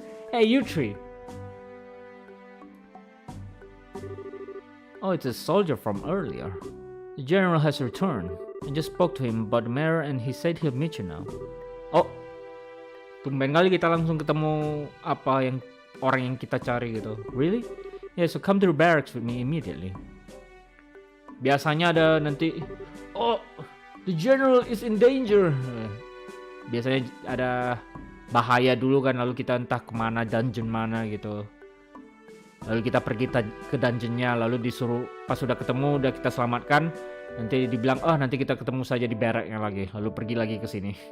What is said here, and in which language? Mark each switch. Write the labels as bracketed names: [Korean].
[English] Hey, you three. Oh, it's a soldier from earlier. The general has returned. I just spoke to him about the mayor and he said he'll meet you now. [Indonesian] Oh, tumben kali kita langsung ketemu orang yang kita cari gitu. [English] Really? Yeah, so come to the barracks with me immediately. [Indonesian] Biasanya ada nanti, oh, [English] the general is in danger. [Indonesian] Biasanya ada bahaya dulu kan, lalu kita entah kemana, dungeon mana gitu. Lalu kita pergi ke dungeonnya, lalu disuruh pas sudah ketemu, udah kita selamatkan, nanti dibilang, oh nanti kita ketemu saja di barracknya lagi, lalu pergi lagi ke sini.